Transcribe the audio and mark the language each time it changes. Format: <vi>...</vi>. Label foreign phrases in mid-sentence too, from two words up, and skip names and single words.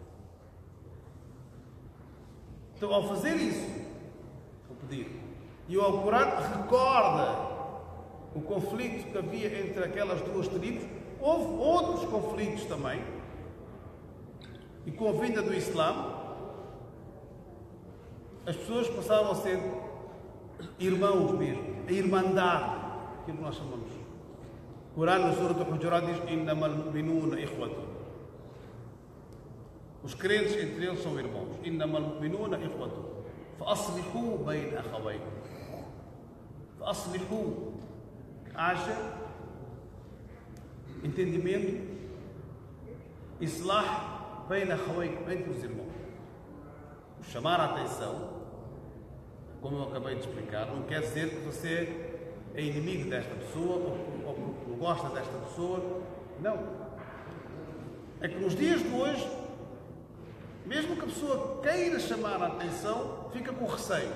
<pt>Então, ao fazer isso, vou pedir, e o Alcorão recorda o conflito que havia entre aquelas duas tribos, houve outros conflitos também, e com a vinda do Islã, as pessoas passaram a ser irmãos mesmo, a irmandade, aquilo que nós chamamos. O Corão, na Surah Al-Hujurat, diz:</pt> <ar>إنما المؤمنون إخوة.</ar> <pt>Os crentes entre eles são irmãos.</pt> <ar>إنما المؤمنون إخوة فأصلحوا بين أخويكم. Fa'aslihu.</ar> <pt>Haja entendimento,</pt> <ar>إصلاح بين أخويكم,</ar> <pt>entre os irmãos. Chamar a atenção, como eu acabei de explicar, não quer dizer que você é inimigo desta pessoa ou não gosta desta pessoa. Não. É que nos dias de hoje, mesmo que a pessoa queira chamar a atenção, fica com receio.</pt>